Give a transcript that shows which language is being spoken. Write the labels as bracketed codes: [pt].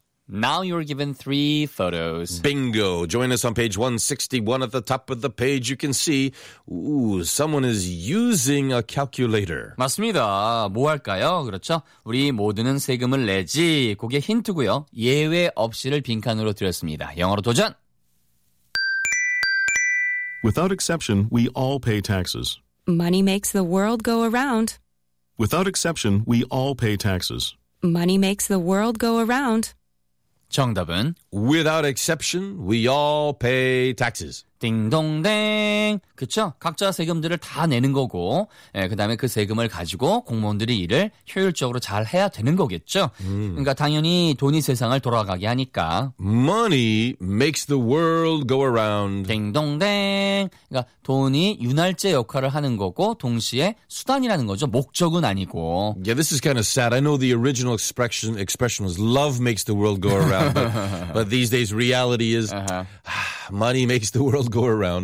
[en] Now you're given three photos. Bingo. Join us on page 161. At the top of the page, you can see, ooh, someone is using a calculator. [ko] 맞습니다. 뭐 할까요? 그렇죠? 우리 모두는 세금을 내지. 그게 힌트고요. 예외 없이를 빈칸으로 드렸습니다. 영어로 도전! [en] Without exception, we all pay taxes. Money makes the world go around. Without exception, we all pay taxes. Money makes the world go around. [ko] 정답은 [en] Without exception, we all pay taxes. [ko] 딩동댕. 그쵸? 각자 세금들을 다 내는 거고 예, 그다음에 그 세금을 가지고 공무원들이 일을 효율적으로 잘 해야 되는 거겠죠? 그러니까 당연히 돈이 세상을 돌아가게 하니까 [en] Money makes the world go around. [ko] 딩동댕. 그러니까 돈이 윤활제 역할을 하는 거고 동시에 수단이라는 거죠. 목적은 아니고 [en] Yeah, this is kind of sad. I know the original expression was love makes the world go around. But these days, reality is money makes the world go around.